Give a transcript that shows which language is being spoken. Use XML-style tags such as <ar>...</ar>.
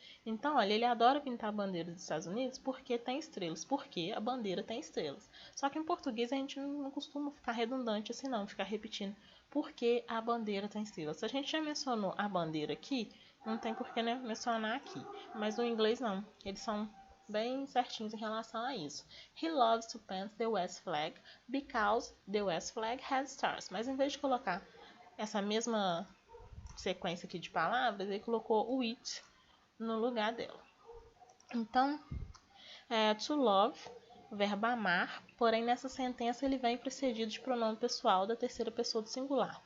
<pt>Então, olha, ele adora pintar a bandeira dos Estados Unidos porque tem estrelas, porque a bandeira tem estrelas. Só que em português a gente não costuma ficar redundante assim não, ficar repetindo porque a bandeira tem estrelas. Se a gente já mencionou a bandeira aqui, não tem por que mencionar aqui. Mas no inglês não, eles são bem certinhos em relação a isso.</pt> <en>He loves to paint the West flag because the West flag has stars.</en> <pt>Mas em vez de colocar essa mesma sequência aqui de palavras, ele colocou o it no lugar dela. Então, to love, o verbo amar, porém nessa sentença ele vem precedido de pronome pessoal da terceira pessoa do singular.</pt>